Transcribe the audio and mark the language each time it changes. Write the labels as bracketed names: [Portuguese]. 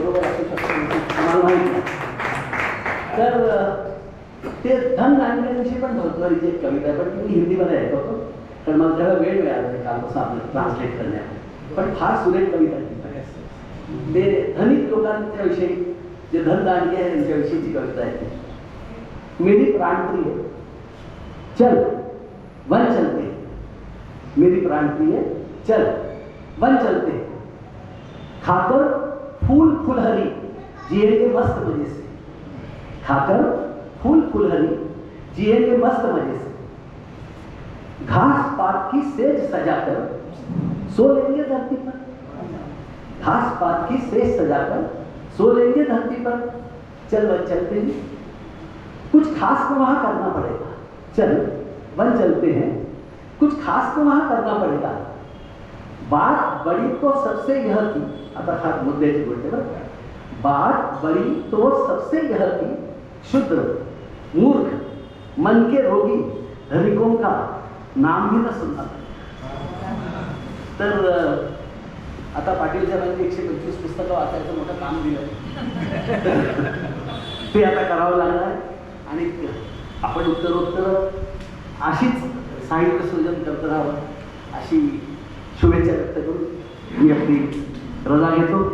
[Marathi] तो बरोबर असू शकतो आम्हाला माहिती नाही. तर ते धन दांडग्याविषयी पण भरतवारीची एक कविता आहे, पण ती मी हिंदीमध्ये ऐकवतो कारण मला त्याला वेळ मिळाला नाही कालपासून आपल्याला ट्रान्सलेट करण्यात. पण फार सुरेख कविता आहे. ते धनिक लोकांच्या विषयी जे धन दांडगे आहे त्यांच्याविषयीची कविता आहे. [Hindi] मेरी प्राणप्रिय चल वन चलते, मेरी प्राणप्रिय चल वन चलते, खाकर फूल फुलहरी जिएंगे मस्त मजे से, खाकर फूल फुलहरी जिएंगे मस्त मजे से, घास पात की सेज सजाकर सो लेंगे धरती पर, घास पात की सेज सजाकर सो लेंगे धरती पर, चल वन चलते हैं, कुछ खास तो वहां करना पड़ेगा, चल वन चलते हैं, कुछ खास तो वहां करना पड़ेगा, बात बड़ी तो सबसे यह की, [Marathi] आता खास मुद्द्याची गोष्ट आहे बरं, [Hindi] बात बड़ी तो सबसे यह की, शुद्र मूर्ख मन के रोगी धनिकों का नाम ही न सुनना. [Marathi] तर आता पाटील साहेबांनी 125 पुस्तकं वाचायचं मोठं काम दिलं ते आता करावं लागणार आहे. आणि आपण उत्तरोत्तर अशीच साहित्य सृजन करत राहावं अशी शुभेच्छा व्यक्त करून मी आपली रजा घेतो.